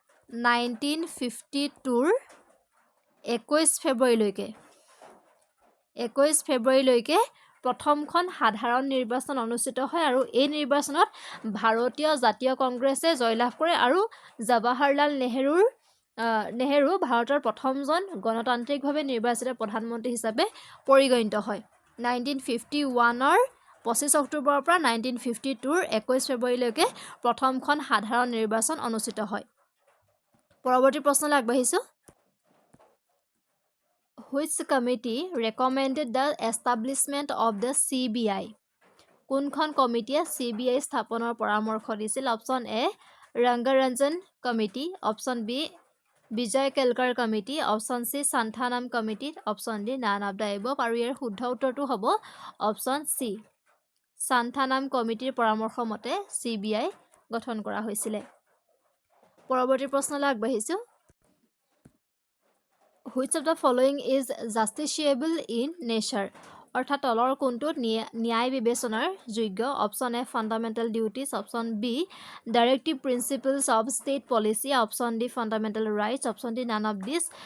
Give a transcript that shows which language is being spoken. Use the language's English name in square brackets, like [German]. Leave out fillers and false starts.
[Assamese] 1952ৰ 21 ফেব্ৰুৱাৰীলৈকে প্ৰথমখন সাধাৰণ নিৰ্বাচন অনুষ্ঠিত হয় আৰু এই নিৰ্বাচনত ভাৰতীয় জাতীয় কংগ্ৰেছে জয়লাভ কৰে আৰু জৱাহৰলাল নেহেৰু ভাৰতৰ প্ৰথমজন গণতান্ত্ৰিকভাৱে নিৰ্বাচিত প্ৰধানমন্ত্ৰী হিচাপে পৰিগণিত হয়। 1951ৰ 25 অক্টোবৰৰ পৰা 1952ৰ 21 ফেব্ৰুৱাৰীলৈকে প্ৰথমখন সাধাৰণ নিৰ্বাচন অনুষ্ঠিত হয়। পৰৱৰ্তী প্ৰশ্নলৈ আগবাঢ়িছোঁ। [English] Which committee recommended the establishment of the CBI? [Assamese] কোনখন কমিটিয়ে CBI স্থাপনৰ পৰামৰ্শ দিছিল? Option A ৰংগৰঞ্জন committee, option B Vijay Kelkar committee, option C Santhanam committee, option D none of the above. আৰু ইয়াৰ শুদ্ধ উত্তৰটো হ'ব অপশ্যন চি, সান্থানাম কমিটিৰ পৰামৰ্শ মতে CBI গঠন কৰা হৈছিলে। পৰৱৰ্তী প্ৰশ্নলৈ আগবাঢ়িছোঁ। [English] Which of the following is justiciable in nature? [Assamese] অৰ্থাৎ তলৰ কোনটো ন্যায় বিবেচনাৰ যোগ্য? Option A fundamental duties, option B directive principles of state policy, option D fundamental rights, option D none of this.